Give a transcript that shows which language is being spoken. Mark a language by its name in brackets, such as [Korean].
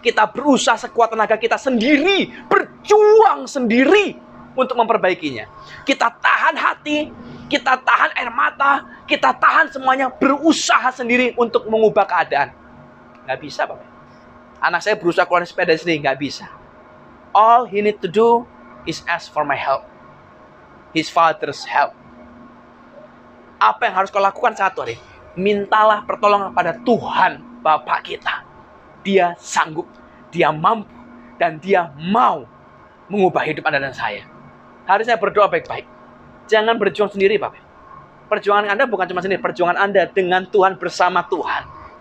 [Indonesian] Kita berusaha sekuat tenaga kita sendiri, berjuang sendiri untuk memperbaikinya. Kita tahan hati, kita tahan air mata, kita tahan semuanya, berusaha sendiri untuk mengubah keadaan. Nggak bisa, Bapak. Anak saya berusaha keluar sepeda sendiri, nggak bisa. [English] All he need to do is ask for my help. His father's help. [Indonesian] Apa yang harus kau lakukan satu hari? Mintalah pertolongan pada Tuhan Bapa kita. Dia sanggup, dia mampu, dan dia mau mengubah hidup Anda dan saya. Hari saya berdoa baik-baik. Jangan berjuang sendiri, Bapak. Perjuangan Anda bukan cuma sendiri, perjuangan Anda dengan Tuhan, bersama Tuhan.